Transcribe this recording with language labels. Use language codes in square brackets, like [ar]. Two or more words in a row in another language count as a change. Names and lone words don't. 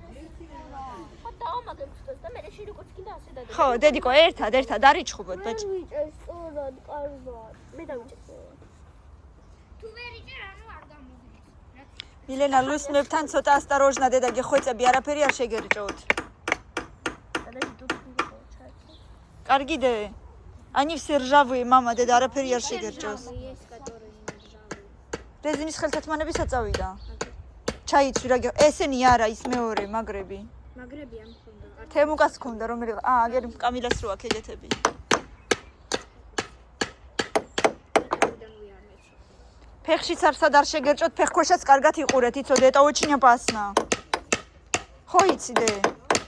[ka] ხო, დედიკო, ერთად არიჩხუბოთ, ბაჭი. მილენა, ლუსმებთან ცოტა ასტაროჟნა, დედა, გეხვეწები, არაფერი არ შეგერჭოთ. კარგი დე. [ru] Они все ржавые, мама, [ka] დედა, არაფერი არ შეგერჭოს. რეზინის ხელთათმანები საწავიდა. ჩაიცვი რა, ესენი არა, ის მეორე, მაგრები. მაგრები ამ ხონდა. თემუკას ქონდა, რომელი, აგერ კამილას რო აქ ეგეთები. ფეხშიც არსად არ შეგერჭოთ, ფეხქვეშაც კარგად იყურეთ, იცოდე, [ru] это очень опасно. [ka] ხო იცი დე.